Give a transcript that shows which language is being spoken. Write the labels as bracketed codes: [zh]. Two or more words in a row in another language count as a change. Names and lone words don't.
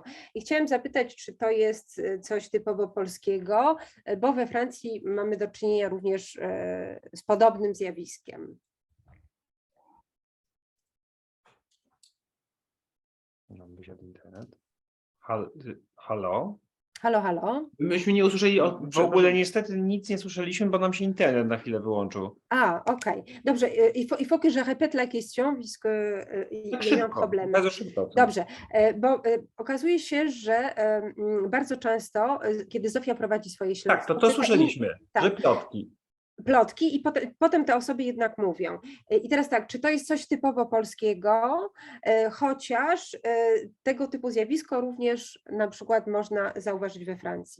[pl] I chciałam zapytać, czy to jest coś typowo polskiego, bo we Francji mamy do czynienia również z podobnym zjawiskiem. Internet. Halo? Halo? Myśmy nie usłyszeli w ogóle niestety nic nie słyszeliśmy, bo nam się internet na chwilę wyłączył. Okej. Dobrze, [fr] il faut que je répète la question, puisque il y a un problème. [pl] Bardzo szybko. Dobrze, bo okazuje się, że bardzo często, kiedy Zofia prowadzi swoje śledztwo... Tak, to słyszeliśmy, że plotki i potem te osoby jednak mówią. I teraz tak, czy to jest coś typowo polskiego, chociaż tego typu zjawisko również na przykład można zauważyć we Francji?